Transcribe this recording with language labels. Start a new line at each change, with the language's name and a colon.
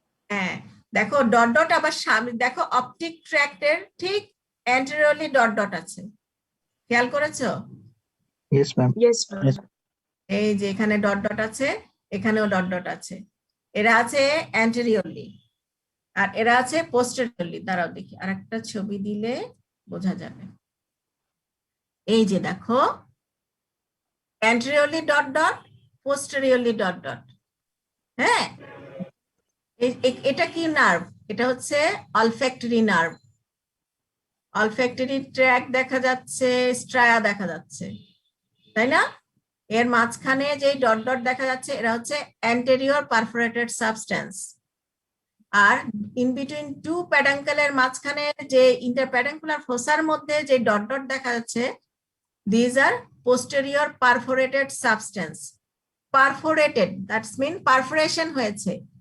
Bangla: হ্যাঁ, দেখো dot dot আবার সামনে দেখো, অপটিক ট্র্যাক্টের ঠিক অ্যান্টেরিয়রলি ডট ডট আছে, খেয়াল করেছো?
English: Yes, ma'am. Yes, ma'am. Yes.
Bangla: এই যে এখানে ডট ডট আছে, এখানেও ডট ডট আছে। এরা আছে অ্যান্টেরিয়রলি আর এরা আছে পোস্টেরিয়রলি। দাঁড়াও দেখি আরেকটা ছবি দিলে বোঝা যাবে। এই যে দেখো,
English: anteriorly dot dot, posteriorly dot dot.
Bangla: হ্যাঁ, এটা কি নার্ভ? এটা হচ্ছে অলফ্যাক্টরি নার্ভ। অলফ্যাক্টরি ট্র্যাক দেখা যাচ্ছে, স্ট্রায়া দেখা যাচ্ছে, তাই না? এর মাঝখানে যে ডট ডট দেখা যাচ্ছে এরা হচ্ছে anterior perforated substance. আর in between two প্যাডাঙ্কেলের মাঝখানে যে ইন্টারপ্যাডাঙ্কুলার ফোসার মধ্যে যে ডট ডট দেখা যাচ্ছে,
English: these are posterior perforated substance. Perforated, that's mean perforation হয়েছে।